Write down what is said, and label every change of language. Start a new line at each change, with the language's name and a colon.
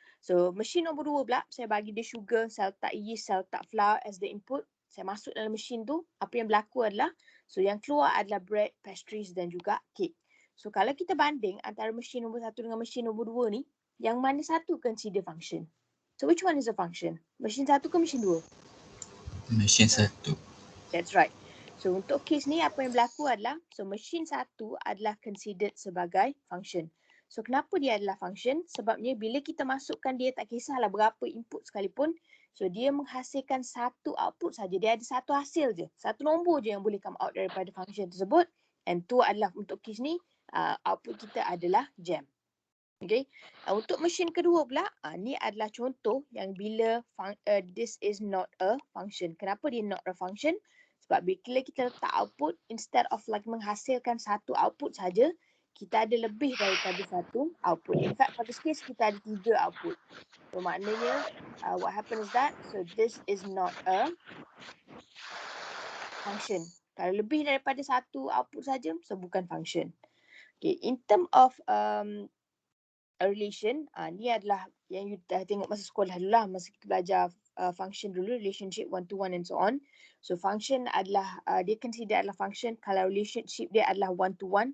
Malay: So machine nombor 2 pula, saya bagi dia sugar, saya letak yeast, saya letak flour
English: as the input.
Malay: Saya masuk dalam mesin tu, apa yang berlaku adalah, so yang keluar adalah bread, pastries dan juga cake. So kalau kita banding antara mesin nombor 1 dengan mesin nombor 2 ni, yang mana satu consider function?
English: So which one is a function?
Malay: Mesin 1 ke mesin 2? Mesin 1.
English: That's right.
Malay: So untuk case ni apa yang berlaku adalah, so mesin 1 adalah considered sebagai function. So kenapa dia adalah function? Sebabnya bila kita masukkan dia, tak kisahlah berapa input sekalipun, so dia menghasilkan satu output saja. Dia ada satu hasil je. Satu nombor je yang boleh come out daripada function tersebut. And tu adalah untuk case ni, output kita adalah jam. Okay. Untuk mesin kedua pula, ni adalah contoh yang bila
English: this is not a function.
Malay: Kenapa dia not a function? Sebab bila kita letak output, instead of like menghasilkan satu output saja, kita ada lebih daripada satu output.
English: In fact, for this case,
Malay: kita ada 3 output. So maknanya,
English: what happens is that, so this is not a function.
Malay: Kalau lebih daripada satu output saja, so bukan function. Okay, in term of a relation, ni adalah yang you dah tengok masa sekolah dulu lah, masa kita belajar function dulu,
English: relationship one to one and so on.
Malay: So function adalah, dia consider adalah function kalau relationship dia adalah one to one.